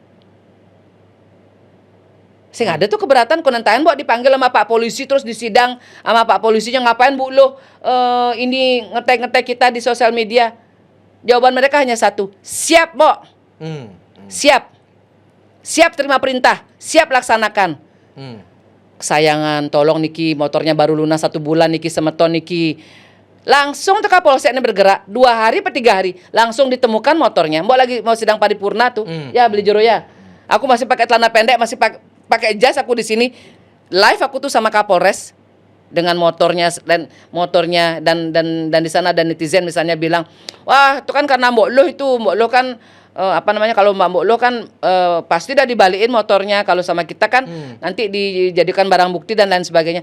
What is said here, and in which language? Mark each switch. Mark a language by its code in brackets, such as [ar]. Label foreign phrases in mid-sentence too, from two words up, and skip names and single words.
[id] Sehingga ada tuh keberatan konentain buat dipanggil sama Pak Polisi terus disidang sama Pak Polisinya, ngapain Bu lo ini ngetek kita di sosial media. Jawaban mereka hanya satu, siap Mbok. Siap terima perintah, siap laksanakan. Kesayangan, tolong niki motornya baru lunas 1 bulan niki [ban] semeton niki. [id] Langsung tuh Kapolsek ini bergerak 2 hari atau 3 hari langsung ditemukan motornya. Mbok lagi mau sidang paripurna tuh. [ban] Ya beli jero ya. [id] Aku masih pakai celana pendek, masih pakai jas aku di sini. Live aku tuh sama Kapolres dengan motornya dan di sana ada netizen misalnya bilang, "Wah, itu kan karena Mbok Lo kan kalau Mbok Lo kan pasti udah dibalikin motornya, kalau sama kita kan nanti dijadikan barang bukti dan lain sebagainya."